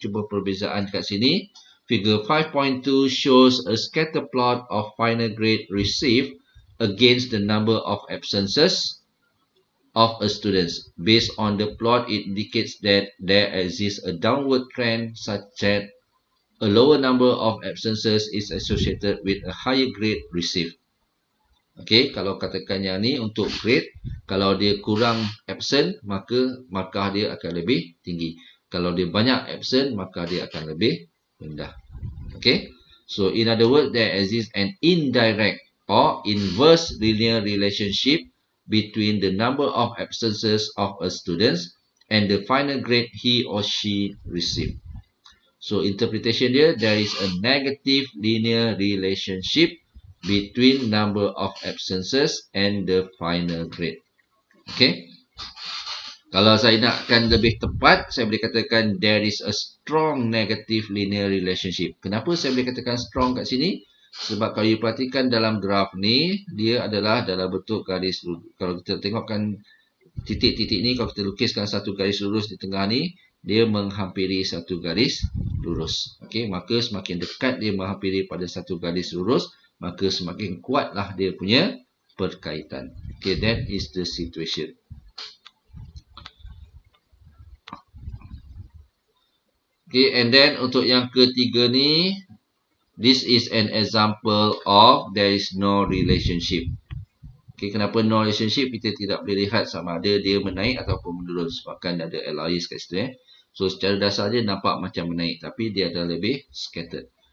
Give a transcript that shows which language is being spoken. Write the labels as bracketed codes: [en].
[ms] Cuba perbezaan kat sini. [en] Figure 5.2 shows a scatter plot of final grade received against the number of absences of a student. Based on the plot, it indicates that there exists a downward trend such that a lower number of absences is associated with a higher grade received. [ms] Okay, kalau katakan yang ni untuk grade, kalau dia kurang absent, maka markah dia akan lebih tinggi. Kalau dia banyak absent, maka dia akan lebih rendah. [en] Okay, so in other words, there exists an indirect or inverse linear relationship between the number of absences of a student and the final grade he or she received. So interpretation dia, there is a negative linear relationship between number of absences and the final grade. [ms] Okay. Kalau saya nakkan lebih tepat, saya boleh katakan [en] there is a strong negative linear relationship. [ms] Kenapa saya boleh katakan strong kat sini? Sebab kalau you perhatikan dalam graf ni, dia adalah dalam bentuk garis lurus. Kalau kita tengokkan titik-titik ni, kalau kita lukiskan satu garis lurus di tengah ni, dia menghampiri satu garis lurus. Okay, maka semakin dekat dia menghampiri pada satu garis lurus, maka semakin kuatlah dia punya perkaitan. [en] Okay, that is the situation. Okay, and then [ms] untuk yang ketiga ni, [en] this is an example of there is no relationship. [ms] Okay, kenapa [en] no relationship? [ms] Kita tidak boleh lihat sama ada dia menaik ataupun menurun sebabkan ada LIS kat situ So secara dasar dia nampak macam menaik, tapi dia adalah lebih scattered.